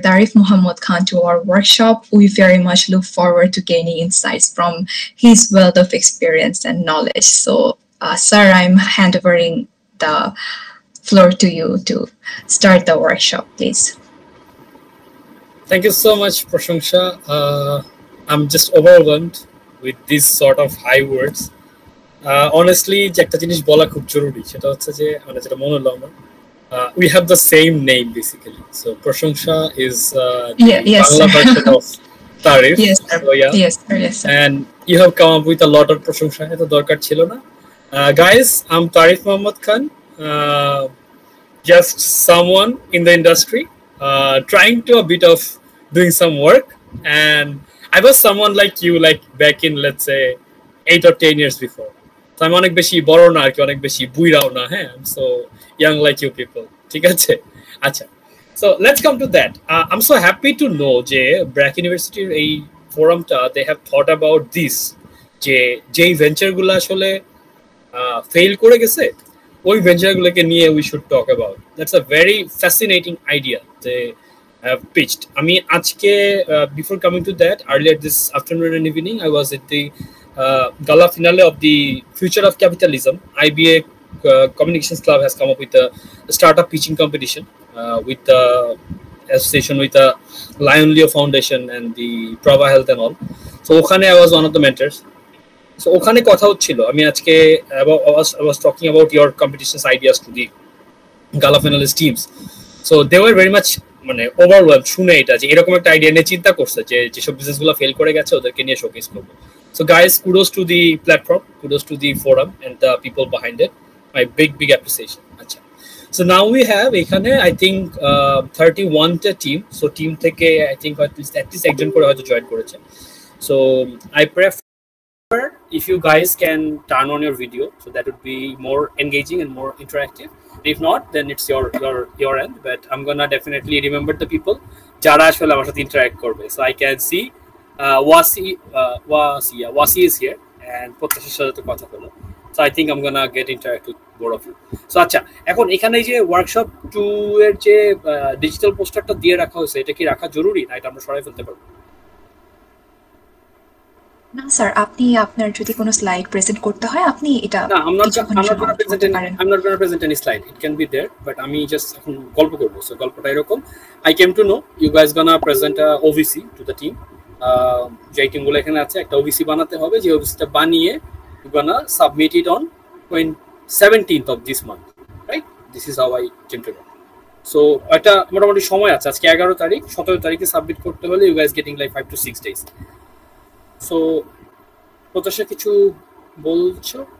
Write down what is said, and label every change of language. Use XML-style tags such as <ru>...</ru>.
<en>Tarif Muhammad Khan, to our workshop. We very much look forward to gaining insights from his wealth of experience and knowledge. So, sir, I'm handovering the floor to you to start the workshop, please. Thank you so much, Prashangsha. I'm just overwhelmed with these sort of high words.</en> <bn>Honestly, যে একটা জিনিস বলা খুব জরুরি সেটা হচ্ছে যে মানে যেটা মনে হলো আমার</bn> <en>we have the same name basically. So Prashangsha is the Bangla version of Tarif. Yes, sir. So, yeah. Yes, sir. Yes, sir. And you have come up with a lot of Prashangsha.</en> <bn>এত দরকার ছিল না.</bn> <en>Guys, I'm Tarif Muhammad Khan. Just someone in the industry trying to a bit of doing some work, and I was someone like you, like back in, let's say, 8 or 10 years before.</en> <bn>So I'm অনেক বেশি বড় না আর কি, অনেক বেশি বুইরাও না, হ্যাঁ,</bn> <en>I'm so young like you people,</en> <bn>ঠিক আছে?</bn> <en>আচ্ছা, so let's come to that. I'm so happy to know যে BRAC University এই ফোরামটা they have thought about this,</en> <bn>যে যেই ভেঞ্চারগুলো আসলে ফেল করে গেছে ওই ভেঞ্চারগুলোকে নিয়ে</bn> <en>we should talk about. That's a very fascinating idea they have pitched. I mean,</en> <bn>আজকে</bn> <en>before coming to that, earlier this afternoon and evening, I was at the gala finale of the Future of Capitalism, IBA Communications Club has come up with a startup pitching competition with the association with the Lion Leo Foundation and the Prava Health and all. So ওখানে I was one of the mentors. So</en> <bn>ওখানে কথা হচ্ছিল আমি আজকে</bn> <en>I was talking about your competitions ideas to the gala finalist teams. So they were very much</en> <bn>মানে overwhelmed শুনে এটা যে এরকম একটা আইডিয়া নিয়ে চিন্তা করছে যে যেসব বিজনেসগুলো ফেল করে গেছে ওদেরকে নিয়ে শোকেস করব.</bn> <en>So guys, kudos to the platform, kudos to the forum and the people behind it. My big appreciation. Acha. So now we have</en> <bn>এখানে</bn> <en>I think 31 টা team.</en> <bn>So team থেকে I think at least একজন করে হয়তো join করেছে.</bn> <en>So I prefer if you guys can turn on your video, so that would be more engaging and more interactive. If not, then it's your end, but I'm gonna definitely remember the people</en> <bn>jara ashole amar sathe interact korbe.</bn> <en>So I can see Wasi is here and Protashir</en> <bn>sathe to kotha holo.</bn> <en>So I think I'm gonna get interact with both of you.</en> <bn>So acha ekhon ekhane je workshop 2 er je digital poster ta diye rakha hoyse eta ki rakha joruri na eta amra shorai felte parbo? না sir, আপনি আপনার যদি কোনো slide present করতে হয় আপনি এটা না</bn> <en>I'm not gonna present any slide. It can be there, but আমি just</en> <bn>এখন গল্প করব.</bn> <en>So</en> <bn>গল্পটা এরকম,</bn> <en>I came to know you guys gonna present a OVC to the team.</en> <bn>যে টিমগুলো এখানে আছে একটা OVC বানাতে হবে, যে OVCটা বানিয়ে</bn> <en>you gonna submit it on 17th of this month, right? This is how I came to know.</en> <bn>So এটা মোটামুটি সময় আছে, আজকে 11 তারিখ, 17 তারিখে সাবমিট করতে হলে</bn> <en>you guys getting like 5 to 6 days.</en> <bn>So Protashir কিছু বলছো?</bn>